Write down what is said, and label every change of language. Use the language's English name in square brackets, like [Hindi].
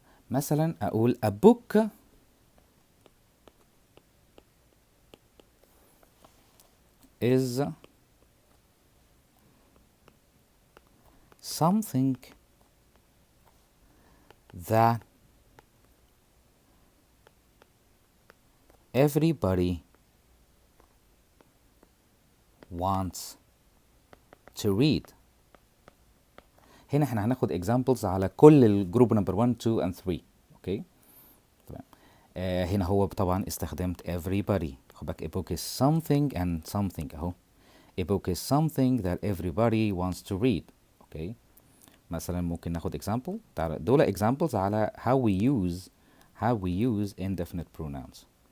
[English] مثلا اقول a book is something that everybody wants to read [Arabic] هنا احنا هناخد examples على كل الجروب نمبر 1 2 and 3. اوكي تمام. هنا هو طبعا استخدمت everybody. خد بالك [English] a book is something and something اهو. a book is something that everybody wants to read. [Arabic] اوكي مثلا ممكن ناخد example. تعالى دول [English] examples على how we use indefinite pronouns.